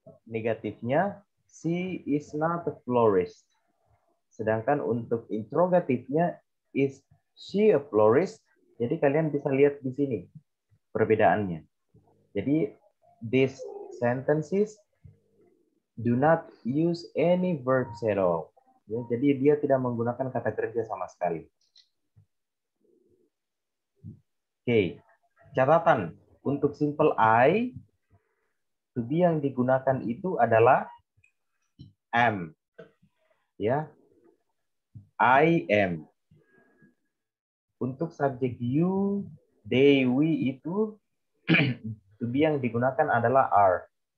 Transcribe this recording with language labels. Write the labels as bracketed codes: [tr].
[id] Negatifnya, [en] she is not a florist. [id] Sedangkan untuk interrogatifnya, [en] is she a florist? [id] Jadi kalian bisa lihat di sini perbedaannya. Jadi [en] these sentences do not use any verbs at all. [id] Ya, jadi dia tidak menggunakan kata kerja sama sekali. Oke, catatan untuk simple I, to be yang digunakan itu adalah am. Ya, I am. Untuk subjek you, they, we itu to be yang digunakan adalah are.